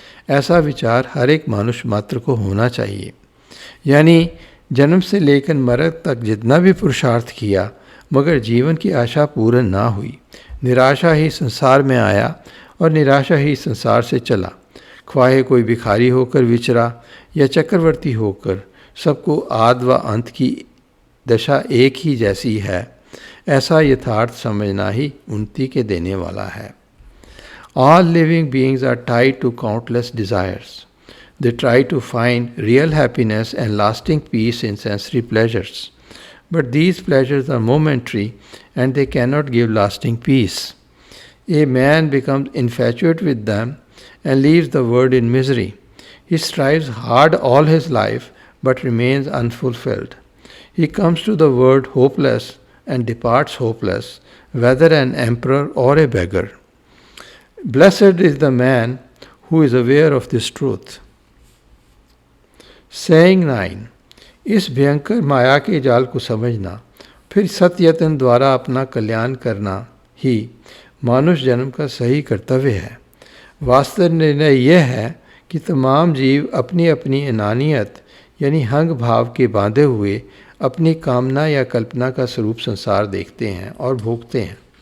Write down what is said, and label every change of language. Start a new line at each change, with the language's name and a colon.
Hindi: ऐसा विचार हर एक मनुष्य मात्र को होना चाहिए। यानी जन्म से लेकर मरण तक जितना भी पुरुषार्थ किया, मगर जीवन की आशा पूर्ण ना हुई, निराशा ही संसार में आया और निराशा ही संसार से चला। ख्वाहे कोई भिखारी होकर विचरा या चक्रवर्ती होकर, सबको आद व अंत की दशा एक ही जैसी है, ऐसा यथार्थ समझना ही उन्नति के देने वाला है।
English: All living beings are tied to countless desires. They try to find real happiness and lasting peace in sensory pleasures. But these pleasures are momentary and they cannot give lasting peace. A man becomes infatuated with them and leaves the world in misery. He strives hard all his life but remains unfulfilled. He comes to the world hopeless and departs hopeless, whether an emperor or a beggar. Blessed is the man who is aware of this truth. Saying 9.
Hindi: इस भयंकर माया के जाल को समझना, फिर सत्ययत्न द्वारा अपना कल्याण करना ही मानुष जन्म का सही कर्तव्य है। वास्तव निर्णय यह है कि तमाम जीव अपनी अपनी अनानियत यानी हंग भाव के बांधे हुए अपनी कामना या कल्पना का स्वरूप संसार देखते हैं और भोगते हैं।